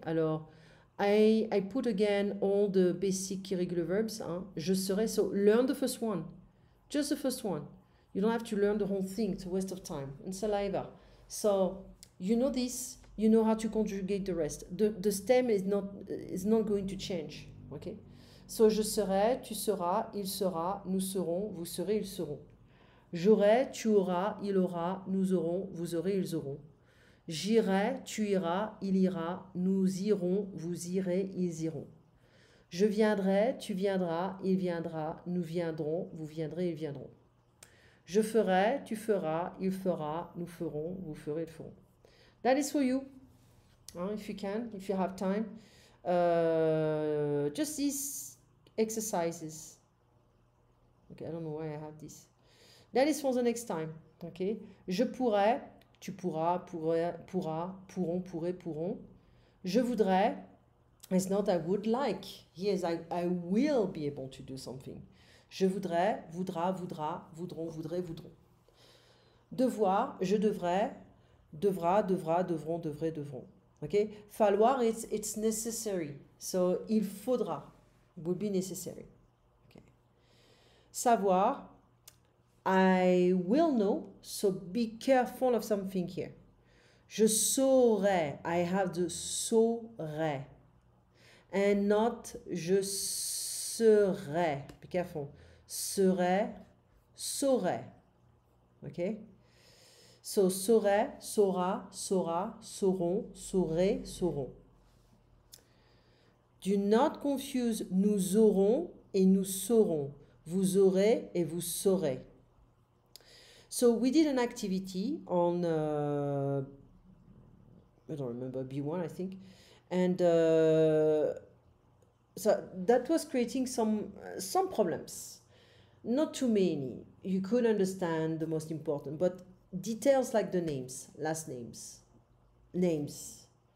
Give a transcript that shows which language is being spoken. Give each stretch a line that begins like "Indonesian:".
French: Alors,
English: I put again all the basic irregular verbs. Hein.
French: Je serai.
English: So, learn the first one. Just the first one. You don't have to learn the whole thing. It's a waste of time. And saliva. So, you know this. You know how to conjugate the rest. The stem is not going to change. Okay?
French: So, je serai, tu seras, il sera, nous serons, vous serez, ils seront. J'aurai, tu auras, il aura, nous aurons, vous aurez, ils auront. J'irai, tu iras, il ira, nous irons, vous irez, ils iront. Je viendrai, tu viendras, il viendra, nous viendrons, vous viendrez, ils viendront. Je ferai, tu feras, il fera, nous ferons, vous ferez, ils feront.
English: That is for you, if you can, if you have time. Just these exercises. Okay, I don't know why I have this. That is for the next time. Okay.
French: Je pourrais, tu pourras, pourra, pourront, pourrait, pourront. Je voudrais.
English: It's not I would like. Yes, I will be able to do something.
French: Je voudrais, voudra, voudra, voudront, voudrait, voudront. Devoir, je devrais, devra, devra, devront, devraient, devront.
English: Okay? Falloir, it's necessary. So,
French: il faudra.
English: Would be necessary. Okay. Savoir, I will know. So, be careful of something here.
French: Je saurais.
English: I have the saurais. And not
French: je serais.
English: Be careful.
French: Serait, saurait. Okay? So, saurait, saura, saura, sauront, saurait, sauront.
English: Do not confuse
French: nous aurons et nous saurons. Vous aurez et vous saurez.
English: So we did an activity on, I don't remember, B1 I think. And so that was creating some problems. Not too many. You could understand the most important, but details like the names, last names, names.